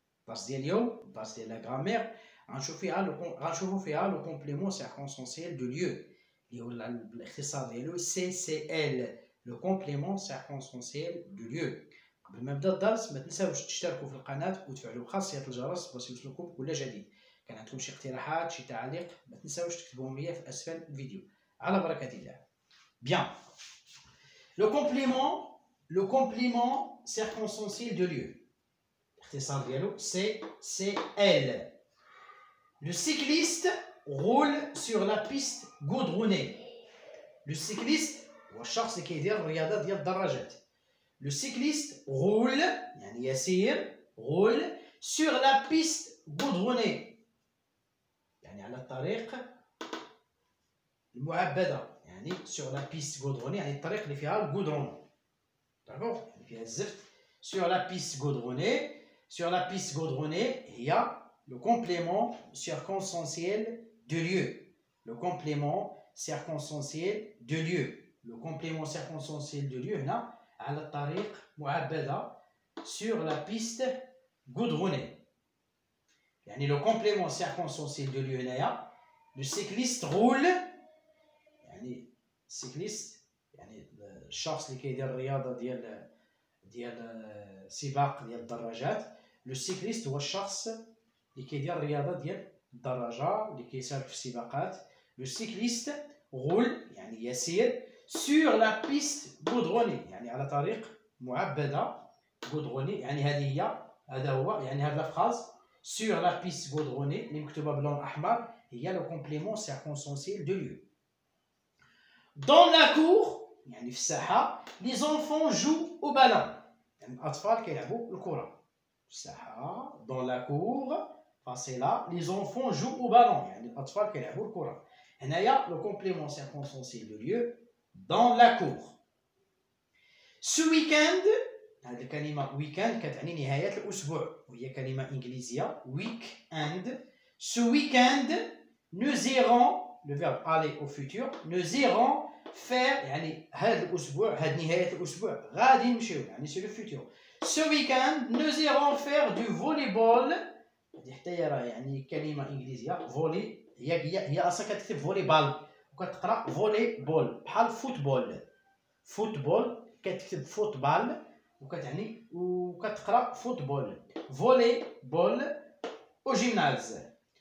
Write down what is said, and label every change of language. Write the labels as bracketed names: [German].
[Arabic] الدرس ديال اليوم الدرس ديال لا غرامير غنشوفو فيها [French] لو كومبليمون سيركونسونسيال دو ليو [Arabic] اللي هو بالاختصار ديالو CCL، لو كومبليمون سيركونسونسيال دو ليو. قبل ما نبدا الدرس ما تنساوش تشتركوا في القناة وتفعلوا خاصية الجرس باش يوصلكم كل جديد. كان عندكم شي اقتراحات شي تعاليق ما تنساوش تكتبوهم لي في أسفل الفيديو. على بركة الله. [French] Bien. Le complément circonstanciel de lieu. CCL. Le cycliste roule sur la piste goudronnée. Le cycliste, [Arabic] والشخص اللي كيدير الرياضة ديال الدراجات. [French] Le cycliste roule, [Arabic] يعني يسير, [French] roule sur la piste goudronnée. [Arabic] يعني على الطريق المعبدة. يعني [French] sur la piste goudronnée [Arabic] يعني الطريق اللي فيها الغودرون. داكوغ يعني فيها الزفت. [French] sur la piste goudronnée هي le complément circonstanciel de lieu. Le complément circonstanciel de lieu [Arabic] هنا على الطريق معبدة [French] sur la piste goudronnée. [Arabic] يعني le complément circonstanciel de lieu هنايا le cycliste roule يعني السيكليست يعني الشخص اللي كيدير الرياضه ديال سباق ديال الدراجات. لو سيكليست هو الشخص اللي كيدير الرياضه ديال الدراجه اللي كيشارك في السباقات. [French] لو سيكليست غول [Arabic] يعني يسير [French] سور لا بيست غودروني [Arabic] يعني على طريق معبده [French] غودروني. [Arabic] يعني هذا هو يعني هذا الفراز [French] سور لا بيست غودروني [Arabic] اللي مكتوبه باللون الاحمر هي [French] لو كومبليمون سيركونسونسيل دو ليو. Dans la cour, [Arabic] يعني في الساحة, [French] les enfants jouent au ballon. [Arabic] يعني الأطفال كيلعبوا الكرة. في الساحة, [French] dans la cour, c'est là, les enfants jouent au ballon. [Arabic] يعني الأطفال كيلعبوا الكرة. [French] هنايا le complément circonstanciel de lieu dans la cour. Ce week-end, [Arabic] هذه الكلمة weekend كتعني نهاية الأسبوع وهي كلمة إنجليزية week-end. [French] Ce week-end, nous irons le verbe aller au futur nous irons faire [Arabic] يعني هذا الأسبوع هذه نهاية الأسبوع غادي نمشيو [French] يعني c'est le futur. Ce week-end nous irons faire du volleyball. [Arabic] هذه حتى هي راه يعني كلمة إنجليزية فولي هي أصلا كتكتب فولي بال وكتقرا فولي بول بحال فوتبول كتكتب فوتبال وكتعني وكتقرا فوتبول فولي بول [French] au gymnase.